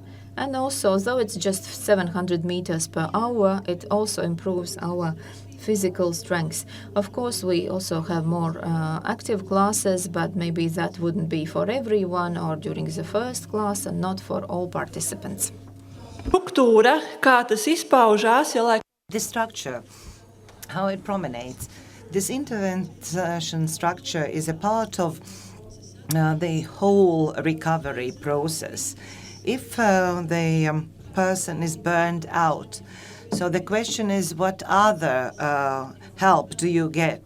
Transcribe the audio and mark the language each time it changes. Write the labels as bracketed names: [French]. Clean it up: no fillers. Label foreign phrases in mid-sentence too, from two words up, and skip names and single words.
[English] And also, though it's just 700 meters per hour, it also improves our physical strength. Of course, we also have more active classes, but maybe that wouldn't be for everyone or during the first class and not for all participants. [Latvian] Struktūra, kā tas izpaužās, [English] The structure, how it prominates. This intervention structure is a part of the whole recovery process. If the person is burned out, so the question is, what other help do you get?